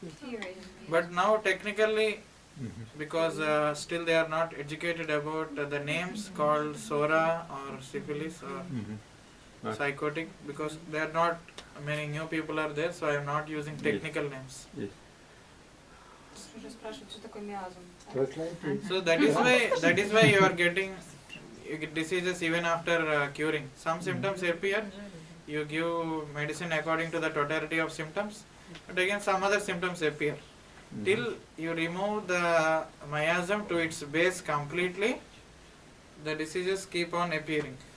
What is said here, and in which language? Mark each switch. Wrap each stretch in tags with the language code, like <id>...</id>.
<en>Here is But now technically, because still they are not educated about the names called Sora or syphilis or psychotic, because there are not many new people are there, so I am not using technical names. Yes.</en> <ru>уже спрашивают, что такое миазм.</ru> <en>So that is why you are getting diseases even after curing. Some symptoms appear, you give medicine according to the totality of symptoms, but again some other symptoms appear. Till you remove the miasm to its base completely, the diseases keep on appearing.</en>